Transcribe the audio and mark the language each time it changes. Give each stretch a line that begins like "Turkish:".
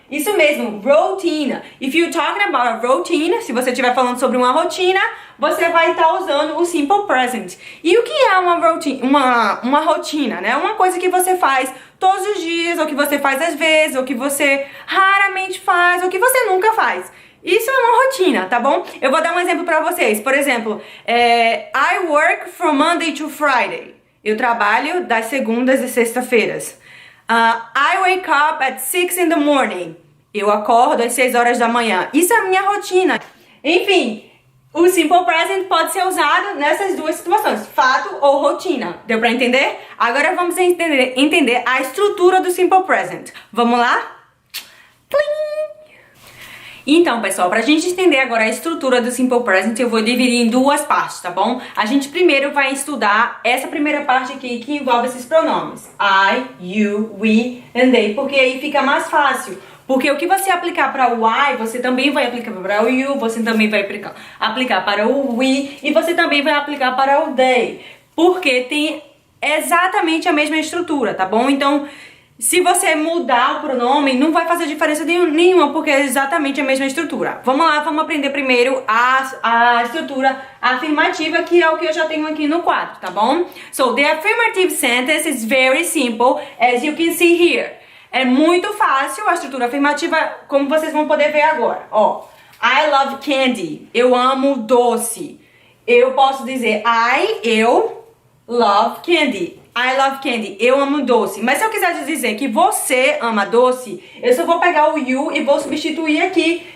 Portuguese: Isso mesmo, rotina.
English: If you're talking about a routine,
Portuguese: se você estiver falando sobre uma rotina, você vai estar usando o Simple Present. E o que é uma routine? Uma rotina, né? Uma coisa que você faz todos os dias, ou que você faz às vezes, ou que você raramente faz, ou que você nunca faz. Isso é uma rotina, tá bom? Eu vou dar um exemplo pra vocês. Por exemplo,
English: I work from Monday to Friday.
Portuguese: Eu trabalho das segundas e sexta-feiras.
English: I wake up at 6 in the morning.
Portuguese: Eu acordo às 6 horas da manhã. Isso é a minha rotina. Enfim, o Simple Present pode ser usado nessas duas situações, fato ou rotina. Deu pra entender? Agora vamos entender a estrutura do Simple Present. Vamos lá? Plim! Então, pessoal, pra gente entender agora a estrutura do Simple Present, eu vou dividir em duas partes, tá bom? A gente primeiro vai estudar essa primeira parte aqui que envolve esses pronomes.
English: I, you, we and they,
Portuguese: porque aí fica mais fácil. Porque o que você aplicar para o I, você também vai aplicar para o you, você também vai aplicar para o we e você também vai aplicar para o they. Porque tem exatamente a mesma estrutura, tá bom? Então, se você mudar o pronome, não vai fazer diferença nenhuma, porque é exatamente a mesma estrutura. Vamos lá, vamos aprender primeiro a estrutura afirmativa, que é o que eu já tenho aqui no quadro, tá bom?
English: So, the affirmative sentence is very simple, as you can see here.
Portuguese: É muito fácil a estrutura afirmativa, como vocês vão poder ver agora. Ó,
English: I love candy.
Portuguese: Eu amo doce. Eu posso dizer eu
English: love candy. I love candy.
Portuguese: Eu amo doce. Mas se eu quiser dizer que você ama doce, eu só vou pegar o you e vou substituir aqui.